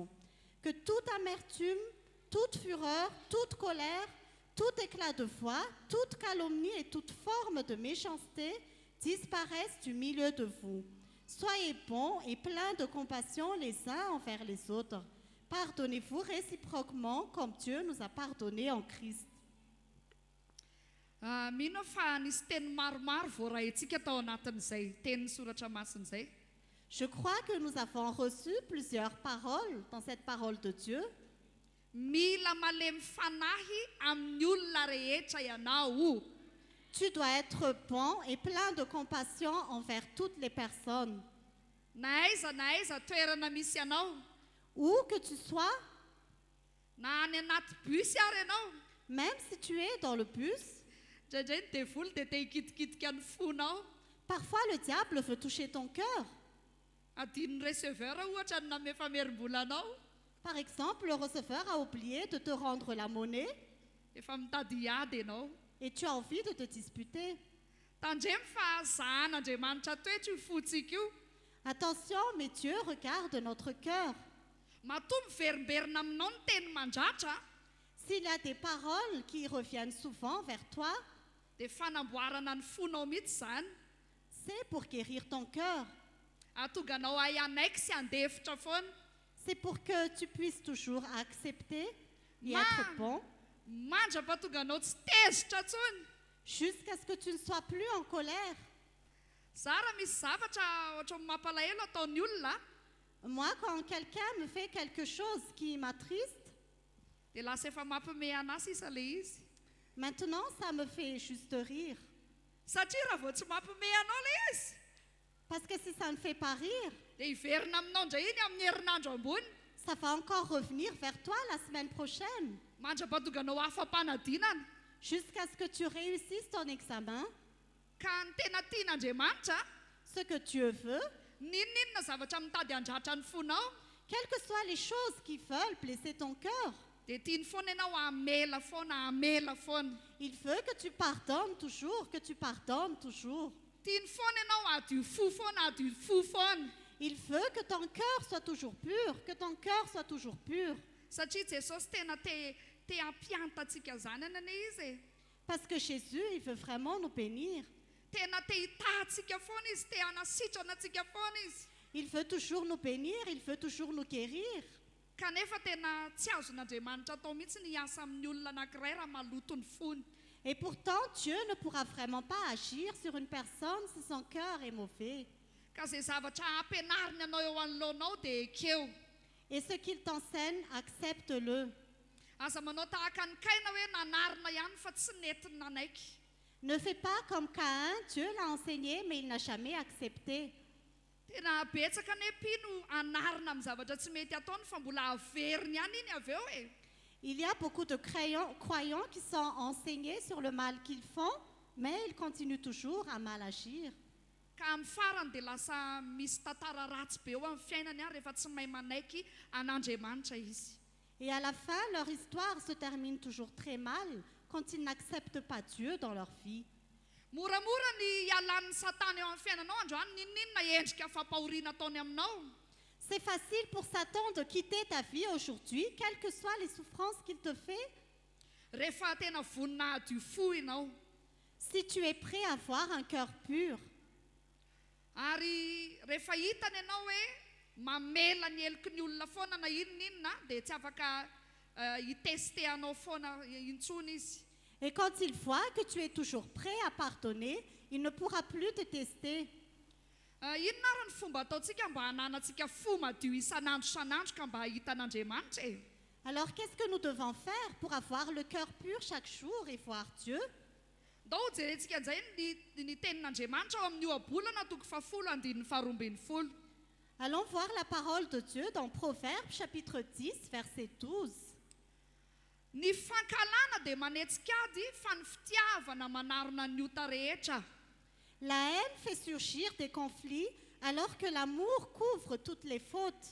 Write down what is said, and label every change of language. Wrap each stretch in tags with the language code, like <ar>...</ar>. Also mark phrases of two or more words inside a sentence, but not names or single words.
<fr>Que toute amertume, toute fureur, toute colère, tout éclat de voix, toute calomnie et toute forme de méchanceté disparaissent du milieu de vous. Soyez bons et pleins de compassion les uns envers les autres. Pardonnez-vous réciproquement comme Dieu nous a pardonné en Christ.</fr> <mg>Mino fa nisy teny maromaro voarahintsika tao anatin'izay teny soratra masina izay.</mg> <fr>Je crois que nous avons reçu plusieurs paroles dans cette parole de Dieu.</fr> <mg>Mila malemy fanahy amin'ny olona rehetra ianao.</mg> <fr>Tu dois être bon et plein de compassion envers toutes les personnes.</fr> <mg>Na aiza toerana misy ianao,</mg> <fr>Où que tu sois,</fr> <mg>na any anaty bus ary ianao,</mg> <fr>même si tu es dans le bus,</fr> <mg>indraindray ny devoly dia te hikitikitika ny fonao.</mg> <fr>parfois le diable veut toucher ton cœur.</fr> <mg>Adin'ny receveur ohatra ny namefamerim-bola anao,</mg> <fr>Par exemple, le receveur a oublié de te rendre la monnaie</fr> <mg>efa mitady hiady ianao.</mg> <fr>et tu as envie de te disputer.</fr> <mg>Tandremo fa zahan'Andriamanitra toetra io fontsika io.</mg> <fr>Attention, mais Dieu regarde notre cœur.</fr> <mg>Matoa miverimberina aminao ny teny mandratra</mg> <fr>S'il y a des paroles qui reviennent souvent vers toi,</fr> <mg>dia fanamboarana ny fonao mihitsy izany.</mg> <fr>c'est pour guérir ton cœur.</fr> <mg>Ahatonga anao hay anaiky sy handefitra foana.</mg> <fr>C'est pour que tu puisses toujours accepter et</fr> <mg>Ma-</mg> <fr>être bon,</fr> <mg>Mandrapahatonga anao tsy tezitra ntsony.</mg> <fr>jusqu'à ce que tu ne sois plus en colère.</fr> <mg>Za raha misy zavatra ohatran'ny mampalahelo ataon'ny olona,</mg> <fr>Moi, quand quelqu'un me fait quelque chose qui m'attriste,</fr> <mg>dia lasa efa mampime anahy sisa le izy.</mg> <fr>maintenant ça me fait juste rire.</fr> <mg>Satria raha vao tsy mampime anao le izy,</mg> <fr>Parce que si ça ne fait pas rire,</fr> <mg>dia hiverina aminao indray iny amin'ny herinandro ambony.</mg> <fr>ça va encore revenir vers toi la semaine prochaine,</fr> <mg>Mandrapahatonga anao afam-panadinana.</mg> <fr>jusqu'à ce que tu réussisses ton examen,</fr> <mg>Ka ny tena tian'Andriamanitra,</mg> <fr>ce que Dieu veut,</fr> <mg>ninninona zavatra mitady handratra ny fonao,</mg> <fr>quelles que soient les choses qui veulent blesser ton cœur.</fr> <mg>dia tiany foana ianao hamela foana.</mg> <fr>Il veut que tu pardonnes toujours, que tu pardonnes toujours.</fr> <mg>Tiany foana ianao adio fo foana.</mg> <fr>Il veut que ton cœur soit toujours pur, que ton cœur soit toujours pur.</fr> <mg>Satria Jesosy tena te hampianta antsika zany anana izy e.</mg> <fr>Parce que Jésus, il veut vraiment nous bénir.</fr> <mg>Tena te hitahantsika foana izy, te hanasitrana antsika foana izy.</mg> <fr>Il veut toujours nous bénir, il veut toujours nous guérir.</fr> <mg>Kanefa tena tsy azon'Andriamanitra atao mihitsy ny asa amin'ny olona anankiray raha maloto ny fony.</mg> <fr>Et pourtant, Dieu ne pourra vraiment pas agir sur une personne si son cœur est mauvais.</fr> <mg>Ka izay zavatra ampianariny anao eo anoloanao dia ekeo.</mg> <fr>Et ce qu'il t'enseigne, accepte-le.</fr> <mg>Aza manao tahaka ny Kaina hoe nanarina ihany fa tsy netiny nanaiky.</mg> <fr>Ne fais pas comme Caïn, Dieu l'a enseigné, mais il n'a jamais accepté.</fr> <mg>Tena betsaka nepi no anarina amin'ny zavatra tsy mety ataony fa mbola averiny ihany iny avy eo e.</mg> <fr>Il y a beaucoup de croyants qui sont enseignés sur le mal qu'ils font, mais ils continuent toujours à mal agir.</fr> <mg>Ka amin'ny farany dia lasa misy tantara ratsy be eo amin'ny fiainany ary rehefa tsy mahay manaiky an'Andriamanitra izy.</mg> <fr>Et à la fin, leur histoire se termine toujours très mal quand ils n'acceptent pas Dieu dans leur vie.</fr> <mg>Moramora ny ialan'ny Satana eo amin'ny fiainanao androany, ninninona endrika fampahoriana ataony aminao.</mg> <fr>C'est facile pour Satan de quitter ta vie aujourd'hui, quelles que soient les souffrances qu'il te fait.</fr> <mg>Rehefa tena vonina adio fo ianao.</mg> <fr>Si tu es prêt à avoir un cœur pur,</fr> <mg>Ary rehefa hitany ianao hoe mamela ny heloky ny olona foana na inona dia tsy afaka hiteste anao foana intsony izy.</mg> <fr>et quand il voit que tu es toujours prêt à pardonner, il ne pourra plus te tester.</fr> <mg>Inona ary ny fomba ataontsika mba hananantsika fo madio isan'andro san'andro ka mba hahita an'Andriamanitra e?</mg> <fr>Alors qu'est-ce que nous devons faire pour avoir le cœur pur chaque jour et voir Dieu?</fr> <mg>Ndao jerentsika izay ny tenin'Andriamanitra ao amin'ny ohabolana toko 10:12.</mg> <fr>Allons voir la parole de Dieu dans Proverbes chapitre 10, verset 12.</fr> <mg>Ny fankalana dia manetsika ady fa ny fitiavana manarona ny ota rehetra.</mg> <fr>La haine fait surgir des conflits alors que l'amour couvre toutes les fautes.</fr>